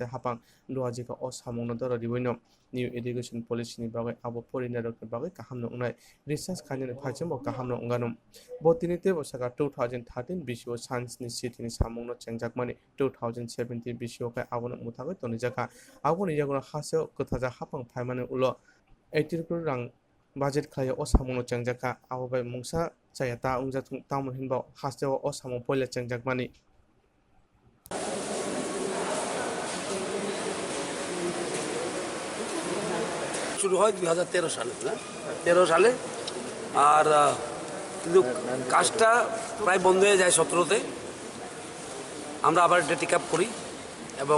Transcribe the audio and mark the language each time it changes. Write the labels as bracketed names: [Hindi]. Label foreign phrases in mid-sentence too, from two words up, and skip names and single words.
[Kok Borok] hapang luajika o samungno doro riboino [English] new education policy [Kok Borok] ni bagai abo porina rok ni bagai kahamno unai research khaini phaichemo kahamno unganum botinite bosaka 2013 BCO science ni city ni samungno chengjakmani 2017 BCO kai abono muthagai tonijaka aboni yagono haseo kothaja hapang phaimani ulo 80 crore rang budget khai o samungno chengjaka abobai mungsa chayata ungjatung tamon hinba haseo o samung poila chengjakmani [Bangla] শুরু হয় 2013 সালে না 13 সালে আর কিন্তু কাজটা প্রায় বন্ধ হয়ে যায় 17তে আমরা আবার এটা [English] take up [Bangla] করি এবং